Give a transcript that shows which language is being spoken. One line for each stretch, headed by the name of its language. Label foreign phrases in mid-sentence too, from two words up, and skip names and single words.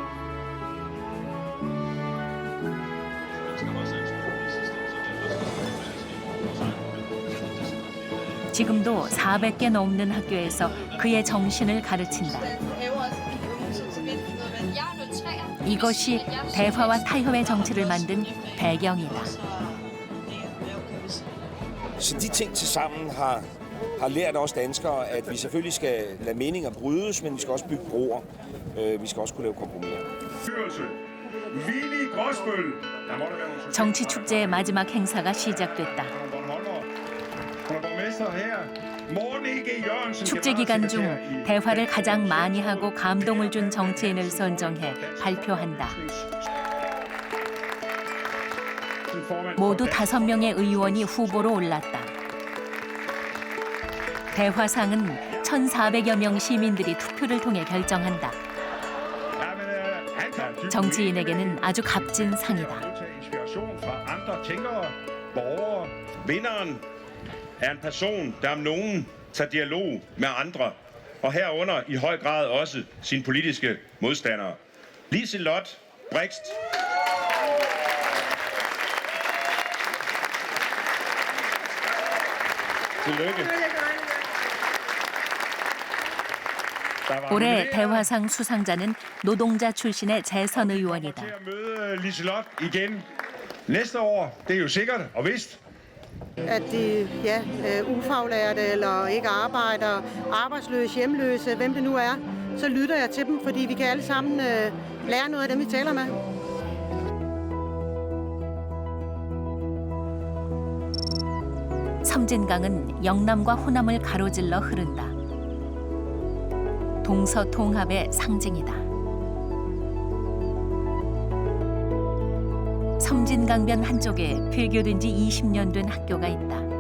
Korean: 지금도 400개 넘는 학교에서 그의 정신을 가르친다. 이것이 대화와 타협의 정치를 만든 배경이다.
Danish: Så de ting til sammen har lært os danskere, at vi selvfølgelig skal lade meninger brydes, men vi skal også bygge broer. Vi skal også kunne lave kompromiser.
Korean: 정치 축제의 마지막 행사가 시작됐다. 축제 기간 중 대화를 가장 많이 하고 감동을 준 정치인을 선정해 발표한다. 모두 5명의 의원이 후보로 올랐다. 대화상은 1,400여 명 시민들이 투표를 통해 결정한다. 정치인에게는 아주 값진 상이다.
Danish: Vinderen er en person, der om nogen tager dialog med andre og herunder i høj grad også sine politiske modstandere. Liselott Blixt. Tillykke.
Korean: 올해 대화상 수상자는 노동자 출신의 재선 의원이다.
Danish: Liselott igen næste år. Det er jo sikkert og vist. At de ufaglærte eller ikke arbejder, arbejdsløse, hjemløse, hvem det nu er, så lytter jeg til dem, fordi vi kan alle sammen lære noget af dem, vi taler med.
Korean: 섬진강은 영남과 호남을 가로질러 흐른다. 동서통합의 상징이다. 섬진강변 한쪽에 폐교된 지 20년 된 학교가 있다.